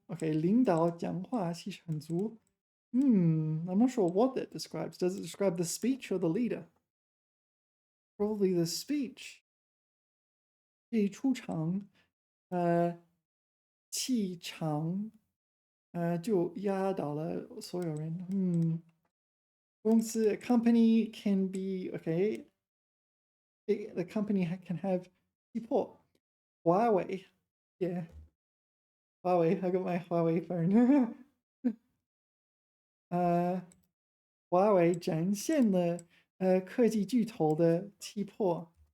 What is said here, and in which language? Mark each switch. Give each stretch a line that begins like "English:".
Chinese: Okay, 领导讲话气势很足.
English: I'm not sure what that describes. Does it describe the speech or the leader? Probably the speech.
Chinese: 一出场气场就压倒了所有人.
English: 公司 company can be okay. The company can have 气魄. Huawei, yeah. Huawei, I got my Huawei phone.
Chinese: 华为展现了科技巨头的气魄.